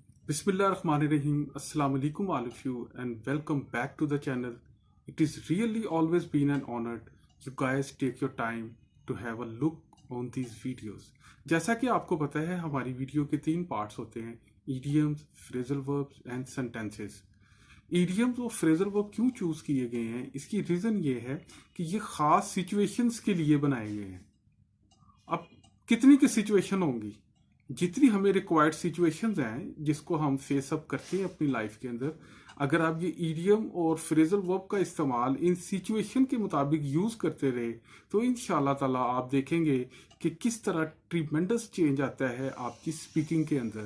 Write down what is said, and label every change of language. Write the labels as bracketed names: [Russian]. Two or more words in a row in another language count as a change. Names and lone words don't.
[Arabic] بسم الله الرحمن الرحيم. السلام عليكم [English] all of you and welcome back to the channel. It is really always been an honor you guys take your time to have a look on these videos. [Hindi] जैसा कि आपको पता है हमारी वीडियो के 3 पार्ट्स होते हैं, [English] idioms, phrasal verbs and sentences. [Hindi] Idioms और [English] phrasal verb [Hindi] क्यों चूज किए गए हैं, इसकी रीज़न ये है कि ये ख़ास सिचुएशंस के लिए बनाए गए हैं. अब कितनी की सिचुएशन होंगी, जितनी हमें रिक्वायर्ड सिचुएशंस हैं जिसको हम [English] face up [Hindi] करते हैं अपनी लाइफ के अंदर, अगर आप ये ईडियम और [English] phrasal verb [Hindi] का इस्तेमाल इन सिचुएशन के मुताबिक यूज़ करते रहे तो [Arabic] إن شاء الله تعالى [Hindi] आप देखेंगे कि किस तरह [English] tremendous change [Hindi] आता है आपकी स्पीकिंग के अंदर.